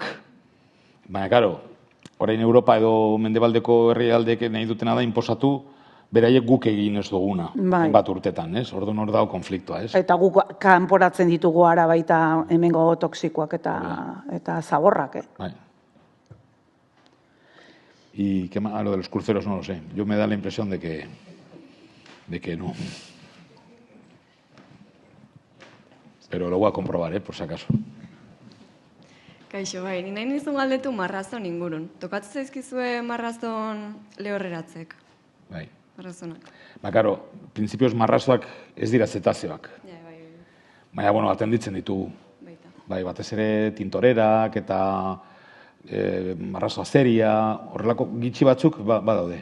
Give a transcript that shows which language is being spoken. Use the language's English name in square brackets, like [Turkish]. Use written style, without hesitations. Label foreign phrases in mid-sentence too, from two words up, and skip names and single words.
[Basque] Baina, karo, orain Europa edo mendebaldeko herrialdeek nahi dutena da inposatu beraiek guk egin ez duguna. Bat urtetan, ez? Orduan hor dago konfliktoa, ez? Eta guk kanporatzen ditugu ara baita hemengo toksikoak eta zaborrak, Bai. [Spanish] Y lo de los cruceros no lo sé. Yo me da la impresión de que no. Pero lo voy a comprobar, por si acaso. [Basque] Kaixo, bai, nahi nizun galdetu marrazon ingurun. Tokatzen zaizkizue marrazon lehorreratzek? Bai. Marrazonak. Karo, printzipioz marrazoak ez dira zetazioak. Baina, atenditzen ditugu. Bai, batez ere tintorerak eta marrazo azeria, horrelako gitxi batzuk badaude.